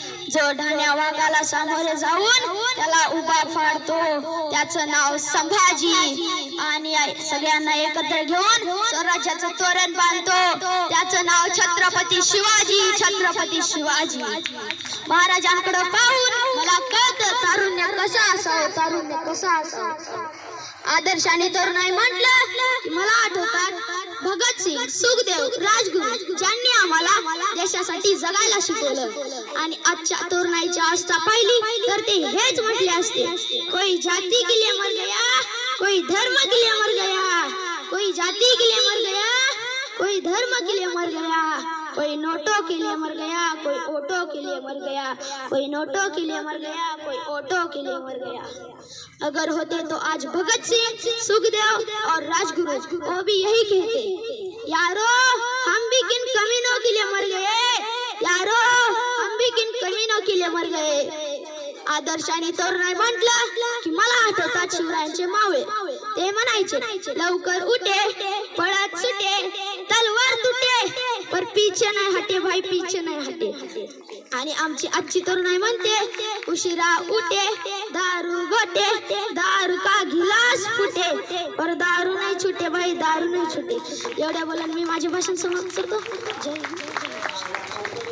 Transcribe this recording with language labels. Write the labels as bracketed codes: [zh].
[mr] जो ढाण्या वाघाला सामोरे जाऊन त्याला उभा फाडतो त्याचं नाव संभाजी, आणि सगळ्यांना एकत्र घेऊन स्वराज्याचं तोरण बांधतो त्याचं नाव छत्रपती शिवाजी, छत्रपती शिवाजी। महाराजांकडे पाहून मला कळतं तारुण्य कसं असावं, तारुण्य कसं असावं। आदर्श आणि तरुणाई म्हटलं की मला आठवतात भगतसिंग, सुखदेव, राजगुरू, ज्यांनी आम्हाला देशासाठी जगायला शिकवलं। आणि आजच्या तरुणाईची अवस्था पाहिली तर ते हेच म्हटले असते, [hi] कोई जाती के लिए मर गया, कोई धर्म के लिए मर गया, कोई जाती के लिए मर गया, कोई धर्म के लिए मर गया, कोई नोटों के लिए मर गया, कोई ओटो के लिए मर गया, कोई नोटों के लिए मर गया, कोई ओटो के लिए मर गया। अगर होते तो आज भगत सिंह, सुखदेव और राजगुरु वो भी यही कहते, यारो हम भी किन कमीनों के लिए मर गए, यारो हम भी किन कमीनों के लिए मर गए। [mr] आदर्श आणि तरुणाई म्हटलं की मला आठवतात शिवरायांचे मावळे, ते म्हणायचे लवकर उठे पळत सुटे तलवार तुटे पर पीछे नाही हटे भाई, पीछे नाही हटे। आणि आमची आजची तरुणाई म्हणते उशिरा उठे दारू घोटे, दारू का गिलास फुटे पर दारू नाही छुटे भाई, दारू नाही छुटे। एवढ्या बोलून मी माझे भाषण समाप्त करतो। जय हिंद।